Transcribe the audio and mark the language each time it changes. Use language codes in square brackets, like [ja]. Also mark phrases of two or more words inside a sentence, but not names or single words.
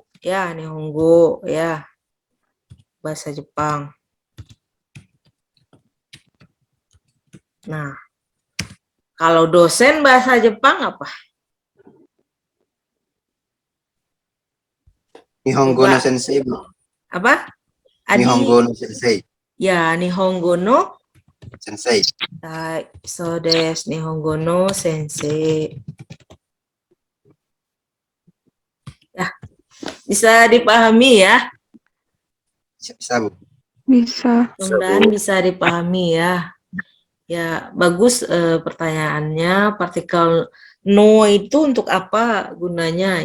[id] Ya, Nihongo ya. Bahasa Jepang. Nah, kalau dosen bahasa Jepang apa? [ja] 日本語の先生、Bu. [id] Apa? [ja] 日本語の先生. はい、日本語の Sensei. そうです、日本語の先生. [id] Ya, bisa dipahami ya? Bisa, Bu. Bisa. Mudah-mudahan bisa dipahami ya. Ya, bagus pertanyaannya. Partikel no itu untuk apa gunanya?